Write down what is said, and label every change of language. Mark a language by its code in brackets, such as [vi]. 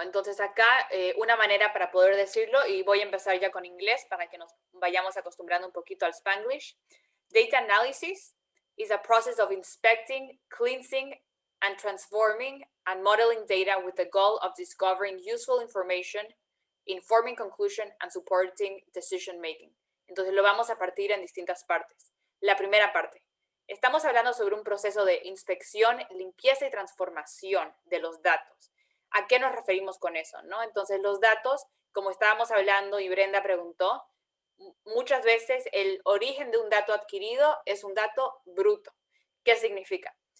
[es] Entonces acá una manera para poder decirlo, y voy a empezar ya con inglés para que nos vayamos acostumbrando un poquito al Spanglish. [en] Data analysis is a process of inspecting, cleansing, and transforming and modeling data with the goal of discovering useful information, informing conclusion, and supporting decision making. [es] Entonces lo vamos a partir en distintas partes. La primera parte. Estamos hablando sobre un proceso de inspección, limpieza y transformación de los datos. ¿A qué nos referimos con eso, no? Entonces, los datos, como estábamos hablando y Brenda preguntó, muchas veces el origen de un dato adquirido es un dato bruto. ¿Qué significa?